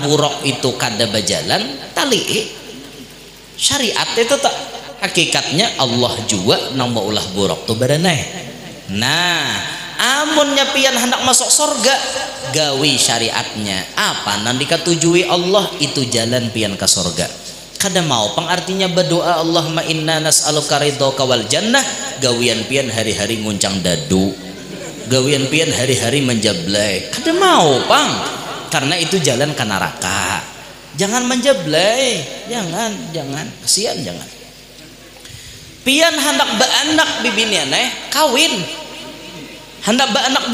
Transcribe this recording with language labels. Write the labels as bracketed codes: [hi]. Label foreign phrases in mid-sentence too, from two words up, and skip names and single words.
[bjn] buruk itu kada berjalan talii syariat itu tak hakikatnya Allah juga nang maulah buruk tu berenai nah amunnya pian hendak masuk surga gawi syariatnya apa nan dikatujui Allah itu jalan pian ke surga kada mau pengartinya berdoa [ar] اللهم إنا نسألك رضاك والجنة [bjn] gawian pian hari-hari nguncang dadu gawian pian hari-hari menjablay kada mau pang karena itu jalan ke neraka jangan menjablay jangan kasihan jangan pian hendak beranak bibinian kawin hendak beranak